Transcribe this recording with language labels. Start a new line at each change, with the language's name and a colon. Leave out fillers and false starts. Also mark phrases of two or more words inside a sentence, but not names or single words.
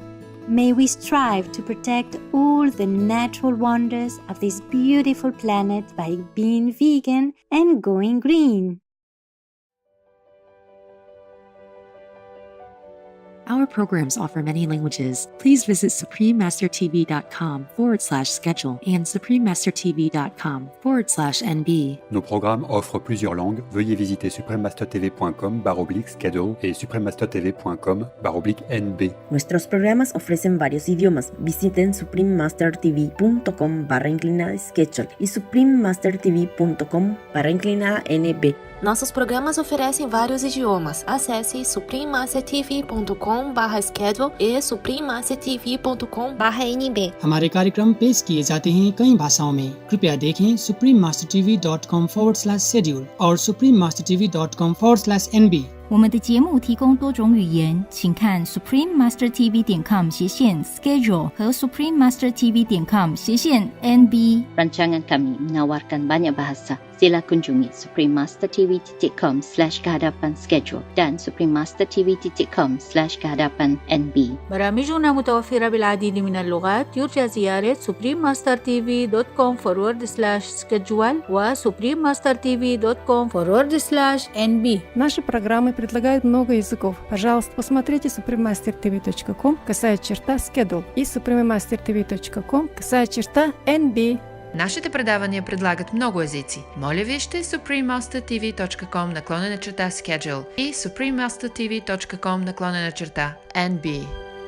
English: May we strive to protect all the natural wonders of this beautiful planet by being vegan and going green. Our programs offer many languages. Please visit suprememastertv.com/schedule and suprememastertv.com/NB.
French: Nos programmes offrent plusieurs langues. Veuillez visiter suprememastertv.com/schedule et suprememastertv.com/NB.
Spanish: Nuestros programas ofrecen varios idiomas. Visiten suprememastertv.com/schedule e suprememastertv.com/NB.
Portuguese: Nossos programas oferecem vários idiomas. Acesse suprememastertv.com/schedule e suprememastertv.com/NB.
Hindi: हमारे कार्यक्रम पेश किए जाते हैं कई भाषाओं में. कृपया देखें suprememastertv.com/schedule और suprememastertv.com/NB.
Chinese: 我们的节目提供多种语言，请看 suprememastertv.com/schedule 和 suprememastertv.com/NB.
Malay: Rancangan kami menawarkan banyak bahasa. Sila kunjungi suprememastertv.com/kehadapan-schedule dan suprememastertv.com/kehadapan-NB.
Arabic: برامجنا متوفرة بالعديد من اللغات. يرجى زيارة suprememastertv.com/schedule و suprememastertv.com/NB.
Russian: Наши программы предлагают много языков. Пожалуйста, посмотрите suprememastertv.com/schedule и suprememastertv.com/NB.
Bulgarian: Нашите предавания предлагат много езици. Моля вижте suprememastertv.com/schedule и suprememastertv.com/NB.